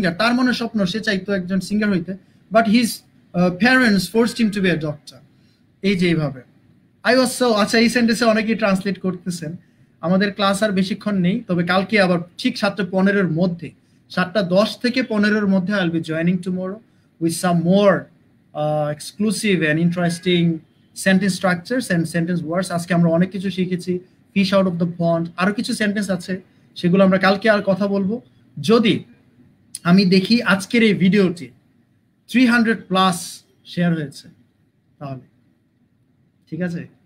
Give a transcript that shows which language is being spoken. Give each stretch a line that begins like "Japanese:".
Bangla: তার মনে স্বপ্ন, সে চাইতো একজন সিঙ্গার হইতে,
English: but his parents forced him to be a doctor.
Bangla: এই যে এইভাবে আচ্ছা, এই সেন্টেন্সে অনেকেই ট্রান্সলেট করতেছেন। আমাদের ক্লাস আর বেশিক্ষণ নেই, তবে কালকে আবার ঠিক 7:15 মধ্যে,
English: 7:10 থেকে 15 মধ্যে I'll be joining tomorrow with some more exclusive and interesting sentence structures and sentence words.
Bangla: আজকে আমরা অনেক কিছু শিখেছি,
English: fish out of the pond,
Bangla: আরো কিছু সেন্টেন্স আছে, সেগুলো আমরা কালকে আর কথা বলবো। যদি আমি দেখি আজকের এই ভিডিওটি 300+ শেয়ার হয়েছে, তাহলে ঠিক আছে।